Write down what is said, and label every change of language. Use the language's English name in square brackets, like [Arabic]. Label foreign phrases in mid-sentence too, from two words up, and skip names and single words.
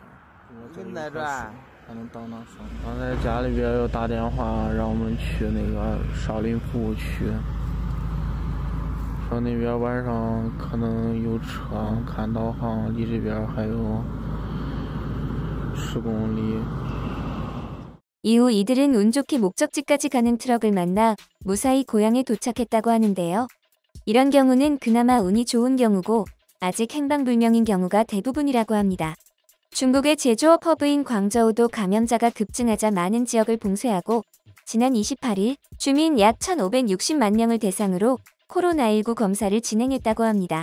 [Chinese] 我这里还能挡风。刚才家里边又打电话让我们去那个少林服务区，说那边晚上可能有车，看导航离这边还有10公里。 [Korean] 이후 이들은 운 좋게 목적지까지 가는 트럭을 만나 무사히 고향에 도착했다고 하는데요. 이런 경우는 그나마 운이 좋은 경우고 아직 행방불명인 경우가 대부분이라고 합니다. 중국의 제조업 허브인 광저우도 감염자가 급증하자 많은 지역을 봉쇄하고 지난 28일 주민 약 1,560만 명을 대상으로 코로나19 검사를 진행했다고 합니다.